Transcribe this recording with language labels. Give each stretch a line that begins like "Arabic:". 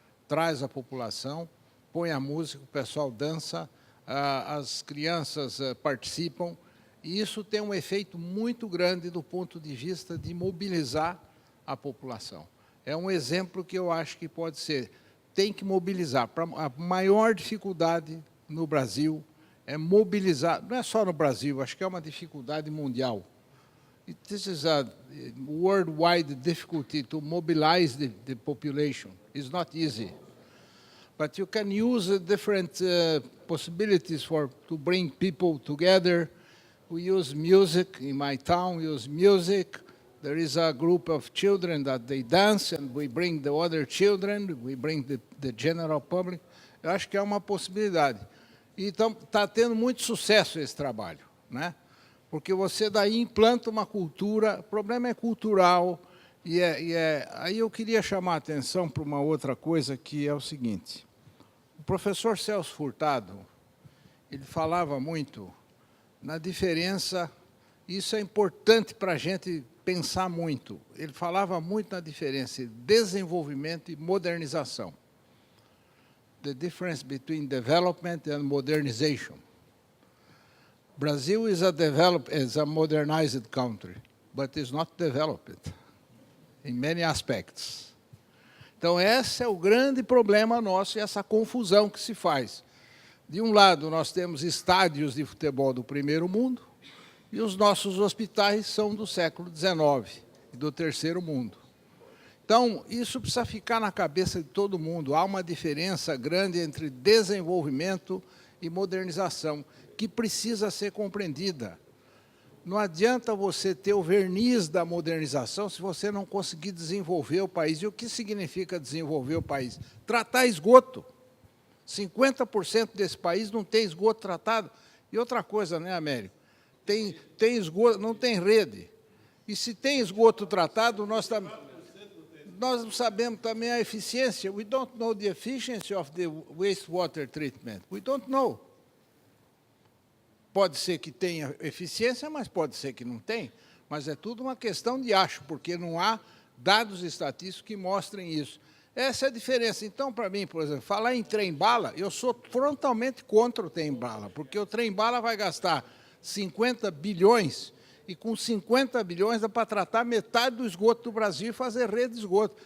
Portuguese: Traz a população, põe a música, o pessoal dança, as crianças participam, e isso tem um efeito muito grande do ponto de vista de mobilizar a população. É um exemplo que eu acho que pode ser, tem que mobilizar. A maior dificuldade no Brasil é mobilizar, não é só no Brasil, acho que é uma dificuldade mundial.
English: This is a worldwide difficulty to mobilize the population. It's not easy. But you can use different possibilities to bring people together. We use music. In my town, we use music. There is a group of children that they dance, and we bring the other children, we bring the general public.
Portuguese: Eu acho que é uma possibilidade. E então, está tendo muito sucesso esse trabalho, né? Porque você daí implanta uma cultura, o problema é cultural, aí eu queria chamar a atenção para uma outra coisa, que é o seguinte: o professor Celso Furtado, ele falava muito na diferença, isso é importante para a gente pensar muito, ele falava muito na diferença entre desenvolvimento e modernização.
English: The difference between development and modernization. Brazil is a modernized country, but is not developed in many aspects.
Portuguese: Então, esse é o grande problema nosso, e essa confusão que se faz. De um lado, nós temos estádios de futebol do primeiro mundo, e os nossos hospitais são do século XIX e do terceiro mundo. Então, isso precisa ficar na cabeça de todo mundo. Há uma diferença grande entre desenvolvimento e modernização, que precisa ser compreendida. Não adianta você ter o verniz da modernização se você não conseguir desenvolver o país. E o que significa desenvolver o país? Tratar esgoto. 50% desse país não tem esgoto tratado. E outra coisa, né, Américo? Tem esgoto, não tem rede. E se tem esgoto tratado, nós não sabemos também a eficiência.
English: We don't know the efficiency of the wastewater treatment. We don't know.
Portuguese: Pode ser que tenha eficiência, mas pode ser que não tenha. Mas é tudo uma questão de acho, porque não há dados estatísticos que mostrem isso. Essa é a diferença. Então, para mim, por exemplo, falar em trem-bala, eu sou frontalmente contra o trem-bala, porque o trem-bala vai gastar 50 bilhões, e com 50 bilhões dá para tratar metade do esgoto do Brasil e fazer rede de esgoto.